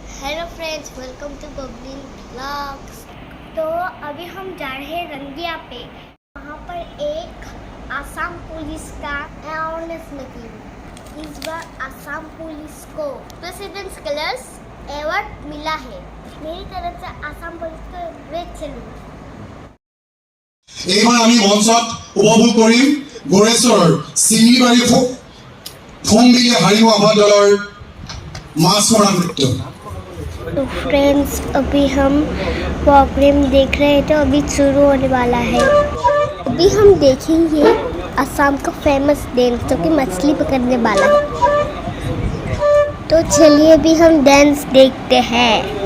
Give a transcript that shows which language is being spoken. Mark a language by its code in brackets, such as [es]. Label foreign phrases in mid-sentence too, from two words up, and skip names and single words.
[en] hello friends, welcome to [hi] बबली व्लॉग्स। तो अभी हम जा रहे हैं रंगिया पे। वहाँ पर एक आसाम पुलिस का [en] awareness meeting. [hi] इस बार आसाम पुलिस को [en] President's Colours award [hi] मिला है। मेरी तरफ से आसाम पुलिस को [en] great salute. [as] এইবাৰ আমি মঞ্চত উপভোগ কৰিম গোৰেশ্বৰ চিঙিবাৰী ফোংবিলে হাৰিব আমাৰ দলৰ মাছ মৰা নৃত্য। [hi] तो फ्रेंड्स, अभी हम प्रोग्राम देख रहे हैं, तो अभी शुरू होने वाला है। अभी हम देखेंगे असम का [en] famous dance [hi] जो कि मछली पकड़ने वाला है। तो चलिए अभी हम डांस देखते हैं।